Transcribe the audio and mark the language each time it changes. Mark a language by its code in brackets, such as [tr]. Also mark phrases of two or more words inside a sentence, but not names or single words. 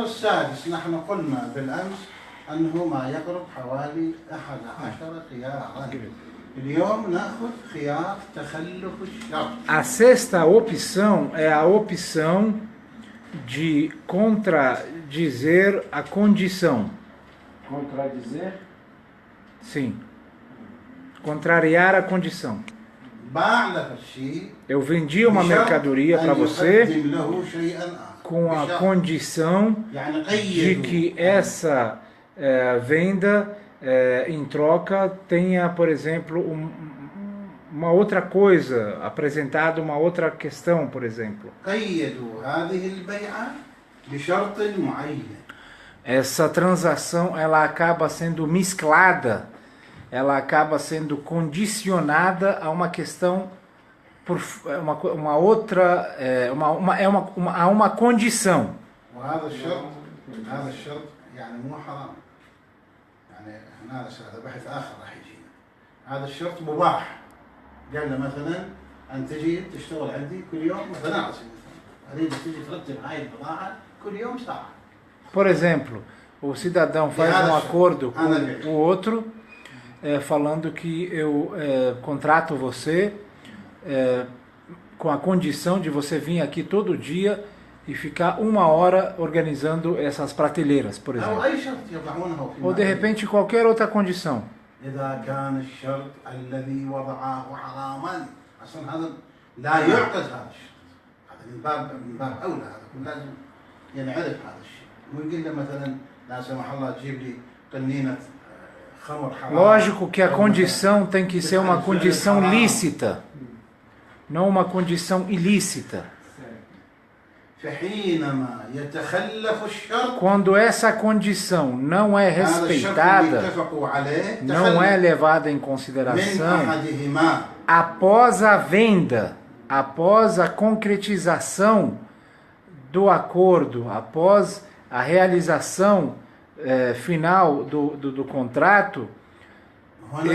[pt] A sexta opção é a opção de contradizer a condição. Contradizer? Sim. Contrariar a condição. [ar] باع لك الشيء [pt] Eu vendi uma mercadoria para [ar] أن [pt] você [ar] يقدم له شيئا آخر. [pt] com a [ar] بشرط. [pt] condição [ar] يعني [pt] de [ar] قيدوا. [pt] que essa venda em troca tenha, por exemplo, uma outra coisa, apresentado uma outra questão, por exemplo. [ar] قيدوا هذه البيعة بشرط معين. [pt] Essa transação ela acaba sendo mesclada, ela acaba sendo condicionada a uma questão por uma outra a uma condição. [ar] وهذا الشرط هذا الشرط يعني مو حرام. يعني هذا بحث آخر راح يجينا. هذا الشرط مباح. قال له مثلا أن تجي تشتغل عندي كل يوم مثلا أريد تجي ترتب هاي البضاعة كل يوم ساعة. [pt] Por exemplo, o cidadão faz um acordo com o outro, falando que eu contrato você com a condição de você vir aqui todo dia e ficar 1 hora organizando essas prateleiras, por exemplo. [ar] أو أي شرط يضعونه في [pt] Ou de repente qualquer outra condição. [ar] إذا كان الشرط الذي وضعه حراما أصلا هذا لا يعقد هذا الشرط. هذا من باب أولى هذا لازم ينعرف هذا الشيء. مو يقول له مثلا لا سمح الله تجيب لي قنينة خمر حرام. [pt] Lógico que a condição tem que ser uma condição lícita, não uma condição ilícita. [ar] فحينما يتخلف الشرط [pt] Quando essa condição não é [ar] هذا الشرط اللي [pt] respeitada, [ar] اتفقوا عليه [pt] não é [ar] تخلف [pt] levada em [ar] من [pt] consideração, [ar] أحدهما [pt] após a venda, após a concretização do acordo, após a realização final do contrato, [ar] هنا